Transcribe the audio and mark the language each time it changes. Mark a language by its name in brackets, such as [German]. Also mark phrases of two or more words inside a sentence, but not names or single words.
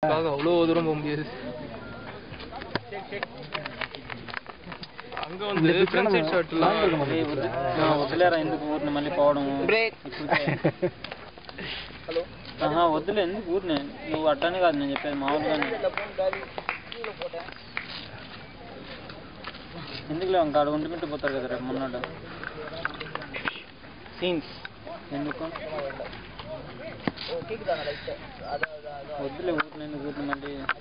[Tamil] அதுக்காக அவ்வளோ தூரம் போக முடியாது. அங்கே வந்து [English] front side [Tamil] ஷாட்லாம் [Telugu] వదిలేరా ఎందుకు ఊరిని మళ్ళీ పోవడం హలో వద్దులే ఎందుకు ఊరిని నువ్వు అట్లనే కాదు నేను చెప్పేది మామూలుగానే ఎందుకులే ఇంకా ఆడ ఉండిపెట్టి పోతారు కదా రేపు మొన్నట సీన్స్ ఎందుకు వద్దులే ఊరిని ఎందుకు ఊరిని మళ్ళీ